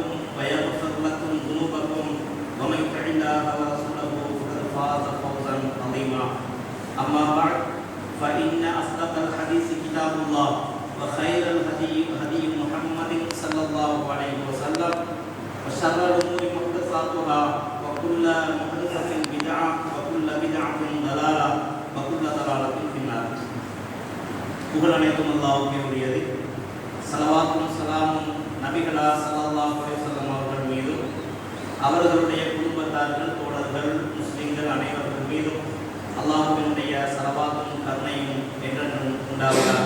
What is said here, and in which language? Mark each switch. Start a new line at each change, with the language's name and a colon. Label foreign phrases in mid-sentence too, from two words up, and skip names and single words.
Arabic: ويغفر لكم ذنوبكم ومن يطع الله ورسوله فقد فاز فوزا عظيما أما بعد فإن أصدق الحديث كتاب الله وخير الهدي هدي محمد صلى الله عليه وسلم وشر الأمور محدثاتها وكل محدثة بدعة وكل بدعة ضلالة وكل ضلالة في النار.
Tamil: புகழ் அனைத்தும் அல்லாஹ்வுக்கே உரியது. ஸலவாத்தும் ஸலாமும் நபிகளா
Arabic: صلى الله عليه وسلم
Tamil: அவர்கள் மீதும் அவர்களுடைய குடும்பத்தார்கள் தோழர்கள் முஸ்லிம்கள் அனைவர்கள் மீதும் அல்லாஹ்வினுடைய ஸலவாத்தும் கருணையும் என்றென்றும் உண்டாவதாக.